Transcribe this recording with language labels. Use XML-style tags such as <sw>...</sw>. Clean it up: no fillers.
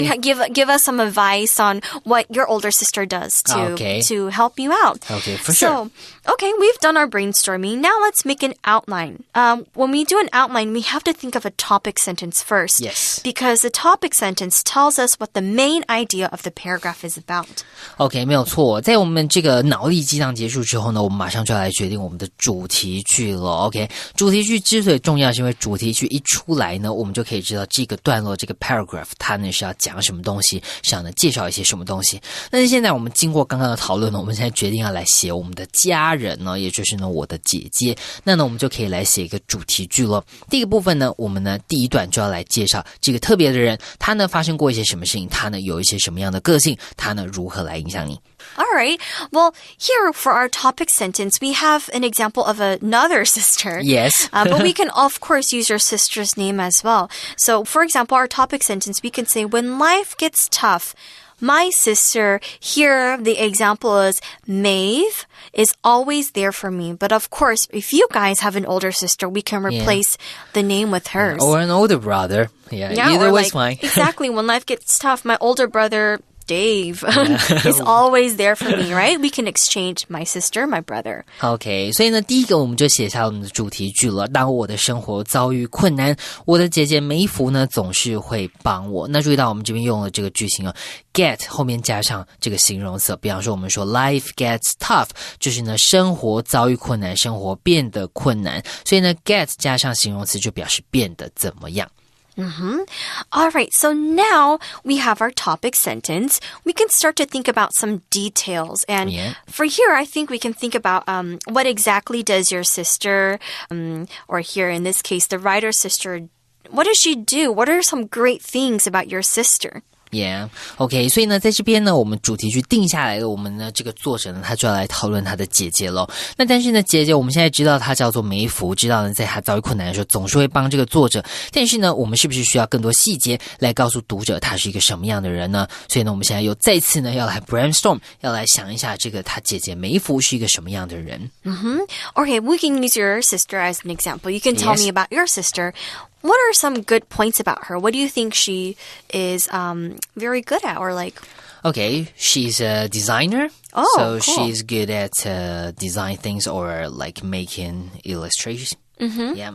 <en>You can give us some advice on what your older sister does to help you out. Okay, for sure. So, we've done our brainstorming. Now let's make an outline. When we do an outline, we have to think of a topic sentence first. Yes. Because the topic sentence tells us what the main idea of the paragraph is about.</en> <zh>OK, 没有错。在我们这个脑力激荡结束之后呢，我们马上就要来决定我们的主题句了。 OK， 主题句之所以重要，是因为主题句一出来呢，我们就可以知道这个段落这个 paragraph 它呢是要讲什么东西，是要呢介绍一些什么东西。但是现在我们经过刚刚的讨论呢，我们现在决定要来写我们的家人呢，也就是呢我的姐姐。那呢我们就可以来写一个主题句了。第一个部分呢，我们呢第一段就要来介绍这个特别的人，他呢发生过一些什么事情，他呢有一些什么样的个性，他呢如何来影响你。</zh> <en>All right. Well, here for our topic sentence, we have an example of another sister. Yes. But we can, of course, use your sister's name as well. So, for example, our topic sentence, we can say, when life gets tough, my sister, here the example is Maeve, is always there for me. But of course, if you guys have an older sister, we can replace the name with hers. Or an older brother. Yeah either way's fine. Exactly. When life gets tough, my older brother... Dave is always there for me, right? We can exchange my sister, my brother.</en> <zh>OK, 所以呢，第一个我们就写下我们的主题句了。当我的生活遭遇困难，我的姐姐梅芙呢总是会帮我。那注意到我们这边用了这个句型哦 ，get 后面加上这个形容词，比方说我们说</zh> <en>life gets tough，</en> <zh>就是呢生活遭遇困难，生活变得困难。所以呢 get 加上形容词就表示变得怎么样。</zh> <en>All right, so now we have our topic sentence. We can start to think about some details. And for here, I think we can think about what exactly does your sister, or here in this case, the writer's sister, what does she do? What are some great things about your sister?</en> <zh>Yeah, OK, 所以呢，在这边呢，我们主题句定下来了，我们呢这个作者呢，他就要来讨论他的姐姐咯。那但是呢，姐姐我们现在知道她叫做梅芙，知道呢，在她遭遇困难的时候，总是会帮这个作者。但是呢，我们是不是需要更多细节来告诉读者她是一个什么样的人呢？所以呢，我们现在又再次呢要来 brainstorm， 要来想一下这个她姐姐梅芙是一个什么样的人。</zh> <en>Okay, we can use your sister as an example. You can tell me about your sister.What are some good points about her? What do you think she is very good at or like? Okay, she's a designer. Oh, cool. She's good at design things or like making illustrations. Yeah.</en>